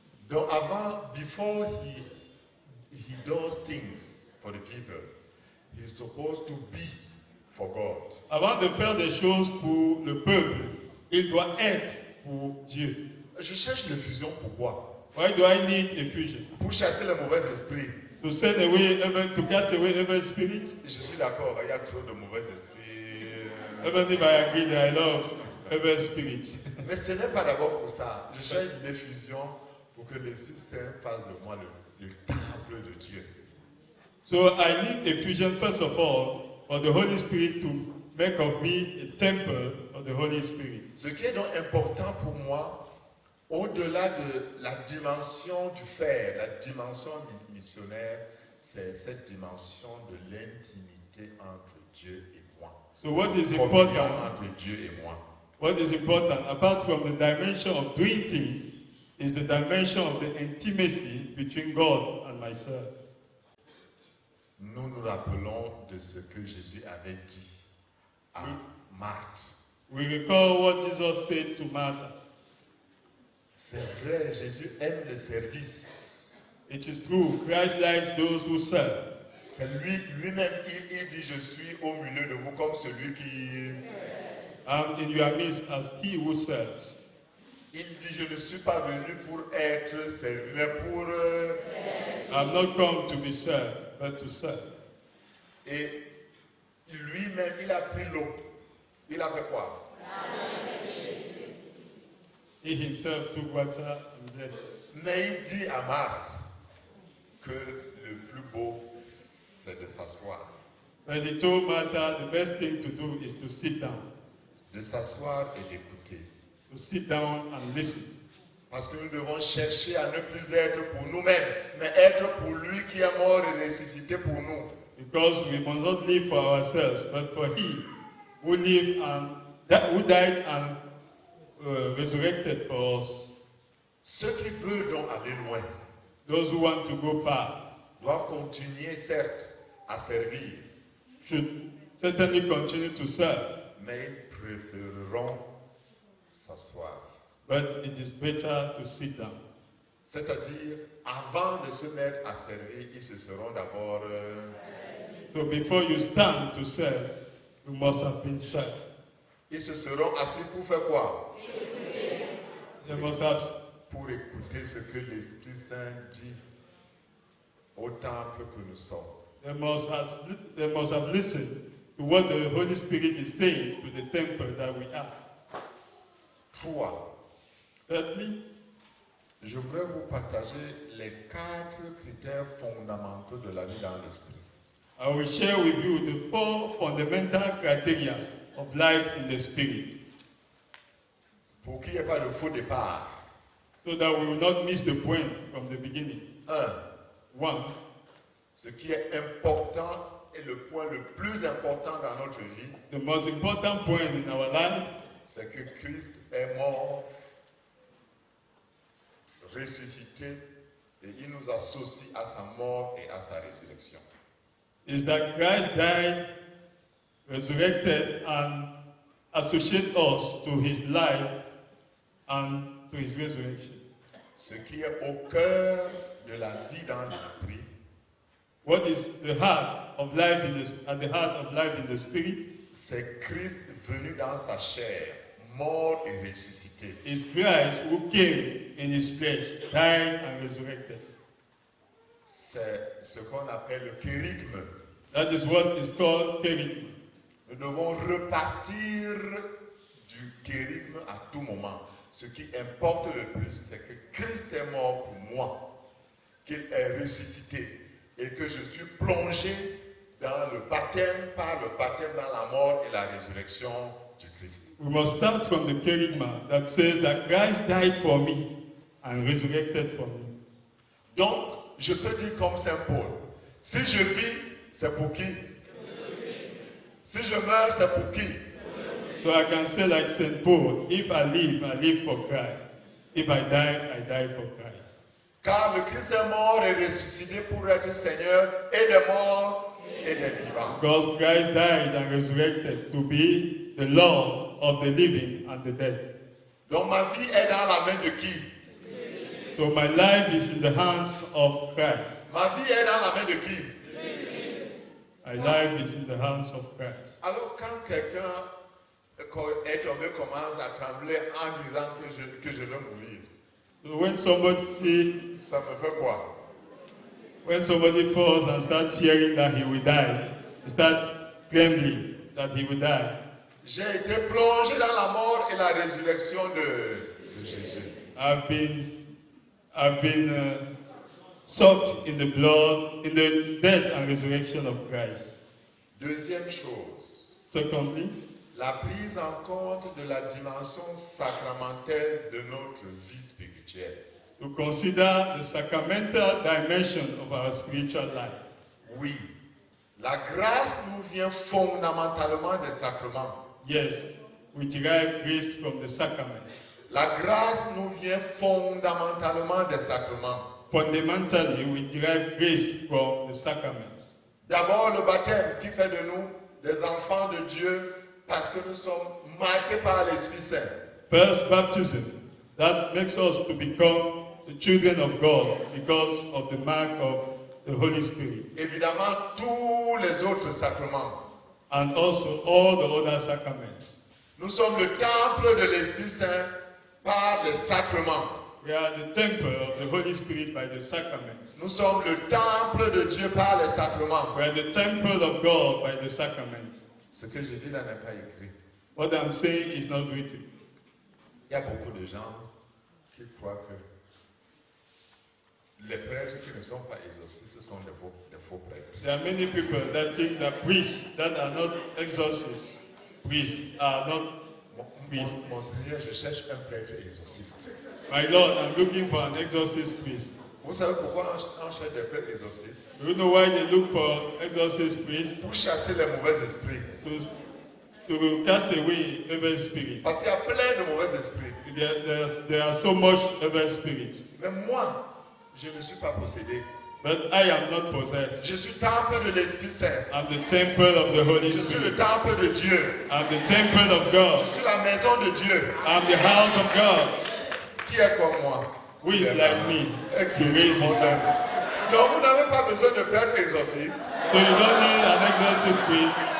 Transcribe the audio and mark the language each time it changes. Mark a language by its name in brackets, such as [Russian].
[French] Donc avant, [English] before he does things for the people, he's supposed to be for God. [French] Avant de faire des choses pour le peuple, il doit être pour Dieu. Je cherche l'effusion pourquoi? [English] Why do I need effusion? [French] Pour chasser les mauvais esprits. [English] To send away to cast away evil spirits? [French] Je suis d'accord, il y a trop de mauvais esprits. [English] Even if I agree that I love evil spirits. [French] Mais ce n'est pas d'abord pour ça. Je cherche l'effusion pour que l'Esprit Saint fasse de moi le temple de Dieu. [English] So I need effusion first of all for the Holy Spirit to make of me a temple of the Holy Spirit. [French] Ce qui est donc important pour moi, au-delà de la dimension du faire, la dimension missionnaire, c'est cette dimension de l'intimité entre Dieu et moi. [English] So what is [French] Communion [English] important? [French] entre Dieu et moi. [English] What is important, apart from the dimension of doing things, is the dimension of the intimacy between God and myself. [French] Nous nous rappelons de ce que Jésus avait dit à Marthe. [English] We recall what Jesus said to Martha. [French] C'est vrai, Jésus aime le service. [English] It is true, Christ likes those who serve. [French] C'est lui-même, il dit, je suis au milieu de vous comme celui qui... [English] I'm in your midst as he who serves. [French] Il dit, je ne suis pas venu pour être servi, mais pour... [English] I'm not come to be served, but to serve. [French] Et lui-même, il a pris l'eau. Il a fait quoi? [English] He himself took water and blessed it. [French] Mais il dit à Marthe que le plus beau, c'est de s'asseoir. [English] But he told Martha the best thing to do is to sit down. [French] De s'asseoir et d'écouter. [English] To sit down and listen. [French] Parce que nous devons chercher à ne plus être pour nous-mêmes, mais être pour lui qui est mort et ressuscité pour nous. [English] Because we must not live for ourselves, but for he who lived and who died and resurrected for us. [French] Ceux qui veulent donc aller loin [English] Those who want to go far [French] doivent continuer, certes, à servir, [English] should certainly continue to serve, [French] mais ils préféreront s'asseoir. [English] but it is better to sit down. [French] C'est-à-dire, avant de se mettre à servir, ils se seront d'abord... [English] So before you stand to serve, you must have been served. [French] ils se seront assis pour faire quoi? [English] They must have [French] Pour écouter ce que l'Esprit Saint dit au temple que nous sommes. [English] They must have listened to what the Holy Spirit is saying to the temple that we are. [French] 3. [English] Thirdly, [French] Je voudrais vous partager les 4 critères fondamentaux de la vie dans l'esprit. [English] I will share with you the 4 fundamental criteria of life in the Spirit, [French] Pour qu'il n'y ait pas de faux départ. [English] so that we will not miss the point from the beginning. [French] 1. [English] 1. [French] Ce qui est important et le point le plus important dans notre vie, [English] The most important point in our life [French] c'est que Christ est mort, ressuscité, et il nous associe à sa mort et à sa résurrection. [English] is that Christ died, resurrected, and associate us to his life and to his resurrection. [French] Ce qui est au cœur de la vie dans l'esprit, [English] What is the heart of life at the heart of life in the Spirit [French] c'est Christ venu dans sa chair, mort et ressuscité. [English] is Christ who came in his flesh, died and resurrected. [French] C'est ce qu'on appelle le kérigme. [English] That is what is called kerygma. [French] Nous devons repartir du kérigme à tout moment. Ce qui importe le plus, c'est que Christ est mort pour moi, qu'il est ressuscité et que je suis plongé dans le baptême, par le baptême dans la mort et la résurrection du Christ. [English] We must start from the kerygma that says that Christ died for me and resurrected for me. [French] Donc, je peux dire comme Saint Paul, si je vis, c'est pour qui? Si je meurs, c'est pour qui? [English] So I can say like St. Paul, if I live for Christ. If I die for Christ. [French] Car le Christ est mort et ressuscité pour être Seigneur et des morts et des vivants. [English] Because Christ died and resurrected to be the Lord of the living and the dead. [French] Donc ma vie est dans la main de qui? [English] So my life is in the hands of Christ. [French] Ma vie est dans la main de qui? [English] My life is in the hands of Christ. [French] Alors quand quelqu'un est tombé commence à trembler en disant que je veux mourir, [English] So when somebody [French] ça me fait quoi? [English] falls and starts fearing that he will die, he starts trembling that he will die. [French] J'ai été plongé dans la mort et la résurrection de Jésus. [English] I've been soaked in the blood, in the death and resurrection of Christ. [French] Deuxième chose, [English] Secondly, [French] la prise en compte de la dimension sacramentelle de notre vie spirituelle. [English] to consider the sacramental dimension of our spiritual life. [French] Oui, la grâce nous vient fondamentalement des sacrements. [English] Yes, we derive grace from the sacraments. [French] La grâce nous vient fondamentalement des sacrements. [English] Fundamentally, we derive grace from the sacraments. [French] D'abord, le baptême qui fait de nous des enfants de Dieu parce que nous sommes marqués par l'Esprit Saint. [English] First, baptism. That makes us to become the children of God because of the mark of the Holy Spirit. [French] Évidemment, tous les autres sacrements. [English] And also all the other sacraments. [French] Nous sommes le temple de l'Esprit Saint par les sacrements. [English] We are the temple of the Holy Spirit by the sacraments. [French] Nous sommes le temple de Dieu par les sacrements. [English] We are the temple of God by the sacraments. [French] Ce que je dis là n'est pas écrit. [English] What I'm saying is not written. [French] Il y a beaucoup de gens qui croient que les prêtres qui ne sont pas exorcistes sont des faux prêtres. [English] There are many people that think that priests that are not exorcists, priests are not priests. [French] Mon Seigneur, je cherche un prêtre exorciste. [English] My Lord, I'm looking for an exorcist priest. [French] Vous savez pourquoi on cherche des prêtres exorcistes? [English] Do you know why they look for exorcist priests? [French] Pour chasser les mauvais esprits. [English] To cast away evil spirits. [French] Parce qu'il y a plein de mauvais esprits. [English] There are so much evil spirits. [French] Mais moi, je ne suis pas possédé. [English] But I am not possessed. [French] Je suis temple de l'Esprit Saint. [English] I'm the temple of the Holy [French] Je suis le [English] Spirit. [French] temple de Dieu. [English] I'm the temple of God. [French] Je suis la maison de Dieu. [English] I'm the house of God. [French] Qui est comme moi? [English] Who is like me [French] Et [English] to [French] qui [English] raise his hand? [French] Donc vous n'avez pas besoin de prêtre exorciste. [English] So you don't need an exorcist priest.